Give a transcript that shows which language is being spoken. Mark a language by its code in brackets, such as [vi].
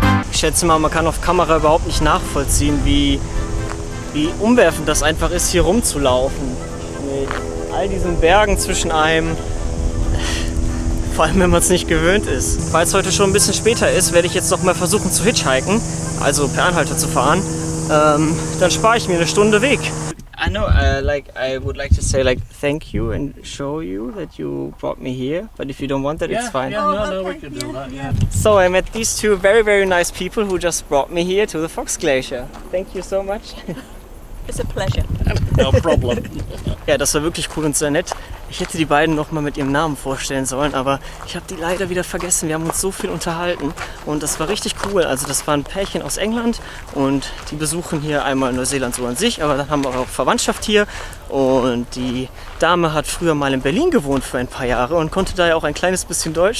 [de] Ich schätze mal, man kann auf Kamera überhaupt nicht nachvollziehen, wie umwerfend das einfach ist, hier rumzulaufen. Mit all diesen Bergen zwischen einem, vor allem wenn man es nicht gewöhnt ist. Weil es heute schon ein bisschen später ist, werde ich jetzt noch mal versuchen zu hitchhiken, also per Anhalter zu fahren. Dann spare ich mir eine Stunde Weg. [en] I know, I would like to say thank you and show you that you brought me here. But if you don't want that, it's fine. Yeah, no, we can do that. Yeah. So I met these two very, very nice people who just brought me here to the Fox Glacier. Thank you so much. It's a pleasure. No problem. [de] Ja, das war wirklich cool und sehr nett. Ich hätte die beiden noch mal mit ihrem Namen vorstellen sollen, aber ich habe die leider wieder vergessen. Wir haben uns so viel unterhalten und das war richtig cool. Also das waren ein Pärchen aus England und die besuchen hier einmal Neuseeland so an sich, aber dann haben wir auch Verwandtschaft hier und die Dame hat früher mal in Berlin gewohnt für ein paar Jahre und konnte da ja auch ein kleines bisschen Deutsch.